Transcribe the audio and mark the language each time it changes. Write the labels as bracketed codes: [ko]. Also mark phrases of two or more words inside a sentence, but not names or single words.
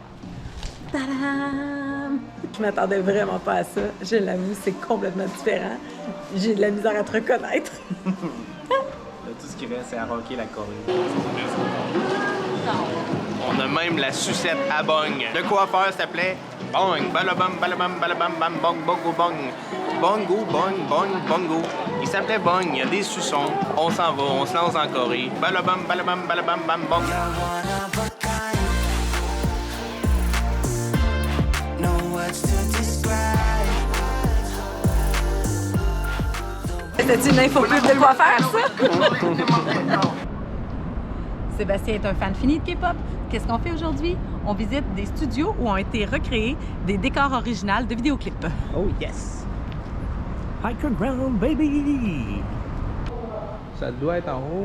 [fr] Tadam! Je m'attendais vraiment pas à ça. Je l'avoue, c'est complètement différent. J'ai de la misère à te reconnaître. Là, tout ce qui reste, c'est à rocker la Corée. On a même la sucette à bong. Le coiffeur s'appelait Bong. Balabam, balabam, balabam, bam, bong, bongo, bong. Bongo, bong, bong, bongo. Il s'appelait Bong. Il y a des suçons. On s'en va, on se lance en Corée. Balabam, balabam, balabam, bam, bong. C'était une infopub de quoi faire, ça? Sébastien est un fan fini de K-pop. Qu'est-ce qu'on fait aujourd'hui? On visite des studios où ont été recréés des décors originaux de vidéoclips. [en] Oh yes! Hiker Ground, baby! [fr] Ça doit être en haut.